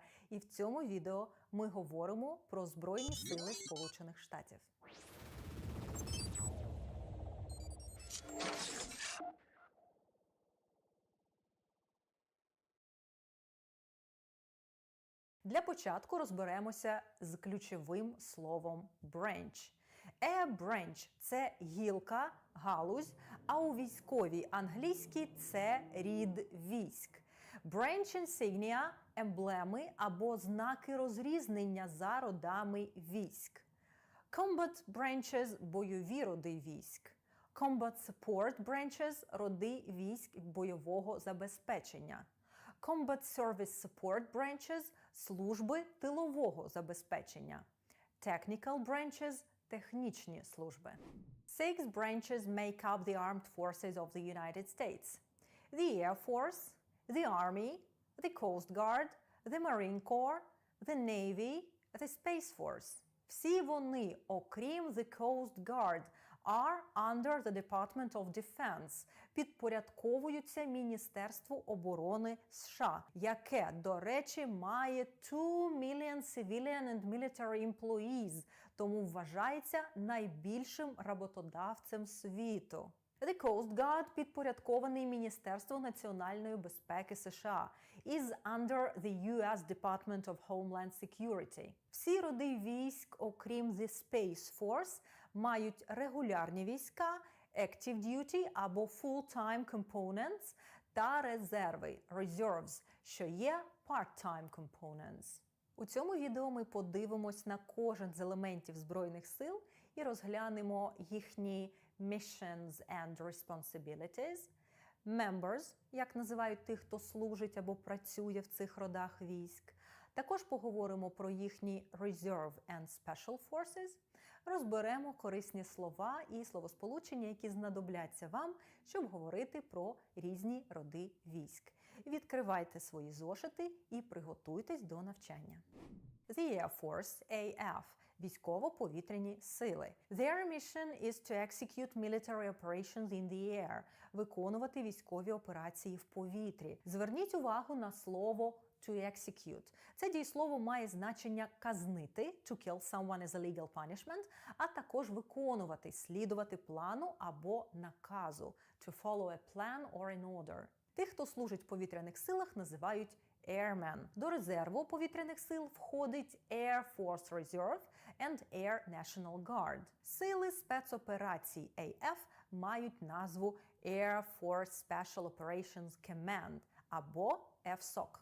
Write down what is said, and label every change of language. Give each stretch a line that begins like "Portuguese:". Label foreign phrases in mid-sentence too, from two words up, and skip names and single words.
Ukrainian: І в цьому відео ми говоримо про Збройні сили Сполучених Штатів. Для початку розберемося з ключовим словом branch.
English: A branch –
Ukrainian: це гілка, галузь, а у військовій англійській це рід військ.
English: Branch insignia –
Ukrainian: емблеми або знаки розрізнення за родами військ.
English: Combat branches
Ukrainian: – бойові роди військ.
English: Combat support branches –
Ukrainian: роди військ бойового забезпечення.
English: Combat Service Support Branches –
Ukrainian: служби тилового забезпечення.
English: Technical Branches –
Ukrainian: технічні служби.
English: 6 branches make up the armed forces of the United States. The Air Force, the Army, the Coast Guard, the Marine Corps, the Navy, the Space Force.
Ukrainian: Всі вони, окрім
English: the Coast Guard, are under the Department of Defense,
Ukrainian: підпорядковуються Міністерству оборони США, яке, до речі, має
English: 2 million civilian and military employees,
Ukrainian: тому вважається найбільшим роботодавцем світу. The Coast Guard підпорядкований Міністерству національної безпеки США,
English: is under the US Department of Homeland Security.
Ukrainian: Всі роди військ, окрім the Space Force, мають регулярні війська,
English: active duty
Ukrainian: або
English: full-time components
Ukrainian: та резерви, reserves, що є
English: part-time components.
Ukrainian: У цьому відео ми подивимось на кожен з елементів Збройних сил і розглянемо їхні
English: missions and responsibilities, members,
Ukrainian: як називають тих, хто служить або працює в цих родах військ. Також поговоримо про їхні
English: reserve and special forces,
Ukrainian: розберемо корисні слова і словосполучення, які знадобляться вам, щоб говорити про різні роди військ. Відкривайте свої зошити і приготуйтесь до навчання.
English: The Air Force,
Ukrainian: AF – військово-повітряні сили.
English: Their mission is to execute military operations in the air –
Ukrainian: виконувати військові операції в повітрі. Зверніть увагу на слово
English: to execute.
Ukrainian: Це дієслово має значення казнити,
English: to kill someone is a legal punishment,
Ukrainian: а також виконувати, слідувати плану або наказу,
English: to follow a plan or an order.
Ukrainian: Тих, хто служить в повітряних силах, називають Airmen. До резерву повітряних сил входить Air Force Reserve and Air National Guard. Сили спецоперацій AF мають назву Air Force Special Operations Command або FSOC.